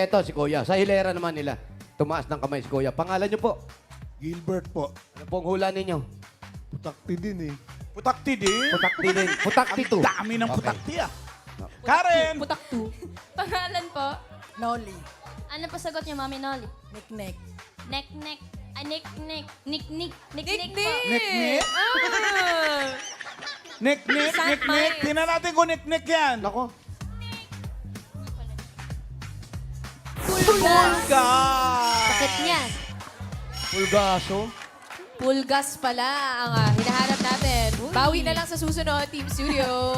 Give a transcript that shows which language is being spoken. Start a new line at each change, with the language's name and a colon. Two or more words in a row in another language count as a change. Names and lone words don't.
Filipino: Ay, eto si Kuya. Sa hilera naman nila. Tumaas ng kamay si Kuya. Pangalan niyo po. Gilbert po. Ano po ang hula ninyo? Putakti din eh. Putakti din? Putakti din. Putakti to. Dami ng putakti ah. Karen! Putaktu. Pangalan po? Noli. Ano po sagot niyo, Mami Nolly? Nek-nek. Nek-nek. Nick-nick. Nick-nick. Nick-nick. Nick-nick? Ah. Nick-nick, Saint nick-nick. Miles. Tingnan natin kung nick-nick yan. Nako. Bakit niya? Pulgaso. Pulgas pala ang hinahanap natin. Bawi na lang sa susunod, Team Studio.